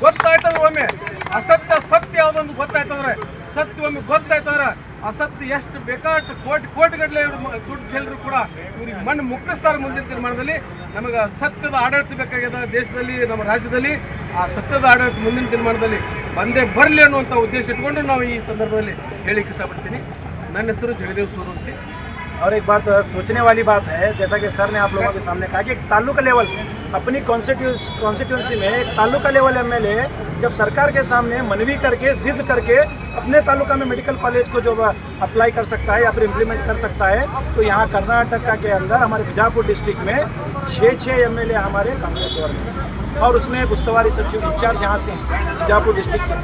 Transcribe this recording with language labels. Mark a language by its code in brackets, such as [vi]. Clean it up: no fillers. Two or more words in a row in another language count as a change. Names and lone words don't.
[kn] ಗೊತ್ತಾಯ್ತಂದ್ರೆ ಒಮ್ಮೆ ಸತ್ಯ ಯಾವುದೊಂದು ಗೊತ್ತಾಯ್ತಂದ್ರೆ, ಸತ್ಯ ಒಮ್ಮೆ ಗೊತ್ತಾಯ್ತಂದ್ರೆ ಅಸತ್ಯ ಎಷ್ಟು ಬೇಕಾಷ್ಟು ಕೋಟಿಗಟ್ಟಲೆ ಇವರು ದುಡ್ಡು ಚೆಲ್ಲರು ಕೂಡ ಇವ್ರಿಗೆ ಮಣ್ಣು ಮುಕ್ಕಿಸ್ತಾರೆ. ಮುಂದಿನ ತೀರ್ಮಾನದಲ್ಲಿ ನಮಗೆ ಸತ್ಯದ ಆಡಳಿತ ಬೇಕಾಗಿದೆ ದೇಶದಲ್ಲಿ, ನಮ್ಮ ರಾಜ್ಯದಲ್ಲಿ. ಆ ಸತ್ಯದ ಆಡಳಿತ ಮುಂದಿನ ತೀರ್ಮಾನದಲ್ಲಿ ಬಂದೇ ಬರಲಿ ಅನ್ನುವಂಥ ಉದ್ದೇಶ ಇಟ್ಕೊಂಡು ನಾವು ಈ ಸಂದರ್ಭದಲ್ಲಿ ಹೇಳಿಕ್ಕೆ ಇಷ್ಟಪಡ್ತೀನಿ. ನನ್ನ ಹೆಸರು ಜಗದೇವ್ ಸೂರವಂಶಿ. [hi] और एक बात सोचने वाली बात है, जैसा कि सर ने आप लोगों के सामने कहा कि एक तालुका लेवल अपनी कॉन्स्टिट्यूंसी में एक तालुका लेवल एमएलए जब सरकार के सामने मनवी करके जिद करके अपने तालुका में [en] medical college [hi] को जो अप्लाई कर सकता है या फिर इम्प्लीमेंट कर सकता है, तो यहाँ कर्नाटक के अंदर हमारे बीजापुर डिस्ट्रिक्ट में 6 एमएलए हमारे कांग्रेस में, और उसमें उस्तवारी सचिव इंचार्ज यहाँ से बीजापुर डिस्ट्रिक्ट से।